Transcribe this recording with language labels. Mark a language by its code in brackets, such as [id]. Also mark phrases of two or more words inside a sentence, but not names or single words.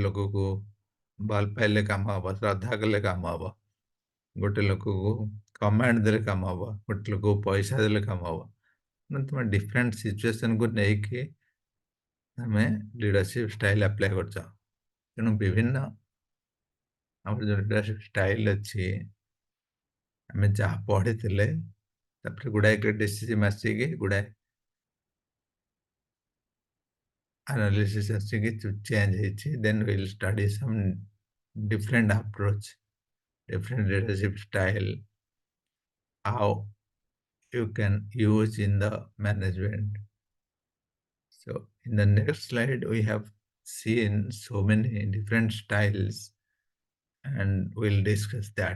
[or] ଲୋକକୁ ଭଲ ପାଇଲେ କାମ ହବ ଶ୍ରଦ୍ଧା କଲେ କାମ ହବ ଗୋଟେ ଲୋକକୁ କମାଣ୍ଡ ଦେଲେ କାମ ହବ ଗୋଟେ ଲୋକକୁ ପଇସା ଦେଲେ କାମ ହବ ମାନେ ତମେ ଡିଫରେଣ୍ଟ ସିଚୁଏସନକୁ ନେଇକି ତମେ [en] leadership style apply [or] କରୁଛ ତେଣୁ ବିଭିନ୍ନ ଆମର ଯେଉଁ [en] leadership style [or] ଅଛି ଆମେ ଯାହା ପଢିଥିଲେ ତାପରେ ଗୁଡାଏ କ୍ରିଟିସିଜମ ଆସିକି ଗୁଡାଏ [en] analysis [or] ଆସିକି ଚେଞ୍ଜ ହେଇଛି [en] then we'll study some different approach different leadership style how you can use in the management. So in the next slide, we have seen so many different styles and we'll discuss that.